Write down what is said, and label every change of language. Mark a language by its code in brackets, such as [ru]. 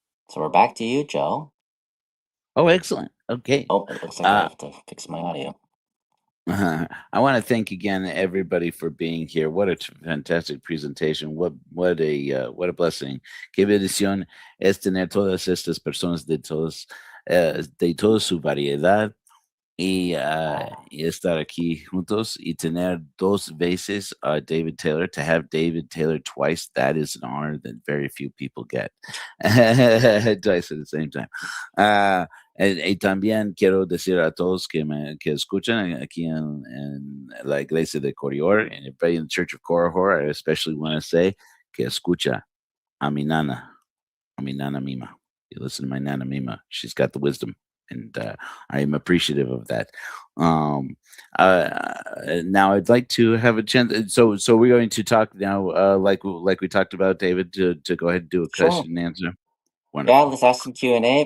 [en] So we're back to you, Joe. Oh, excellent. Okay. Oh, it looks like I have to fix my audio. I want to thank again everybody for being here. What a fantastic presentation. What a blessing. [es] Qué bendición es tener todas estas personas de toda su variedad y estar aquí juntos y tener dos veces David Taylor. [en] To have David Taylor twice, that is an honor that very few people get. Twice at the same time. [es] Y también quiero decir a todos que escuchan aquí en la iglesia de Korihor, [en] and everybody in the Church of Korihor, I especially want to say [es] que escucha a mi nana Mima. [en] You listen to my Nana Mima. She's got the wisdom, and I am appreciative of that. Now I'd like to have a chance. So we're going to talk now, like we talked about, David, to go ahead and do a question and answer. Wonderful. Yeah, let's ask some Q&A.